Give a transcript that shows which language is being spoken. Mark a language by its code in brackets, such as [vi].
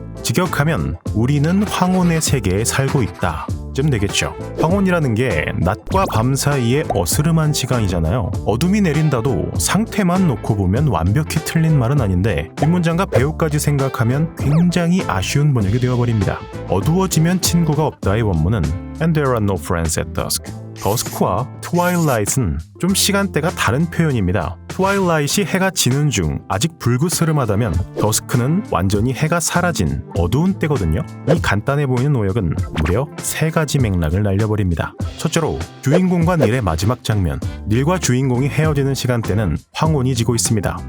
[ko] 직역하면 우리는 황혼의 세계에 살고 있다 쯤 되겠죠. 황혼이라는 게 낮과 밤 사이의 어스름한 시간이잖아요. 어둠이 내린다도 상태만 놓고 보면 완벽히 틀린 말은 아닌데, 뒷문장과 배우까지 생각하면 굉장히 아쉬운 번역이 되어버립니다. 어두워지면 친구가 없다의 원문은 [en] And there are no friends at dusk. [ko] 더스크와 트와일라이트는 좀 시간대가 다른 표현입니다. 트와일라이트이 해가 지는 중 아직 불그스름하다면, 더스크는 완전히 해가 사라진 어두운 때거든요. 이 간단해 보이는 오역은 무려 세 가지 맥락을 날려버립니다. 첫째로, 주인공과 닐의 마지막 장면. 닐과 주인공이 헤어지는 시간대는 황혼이 지고 있습니다.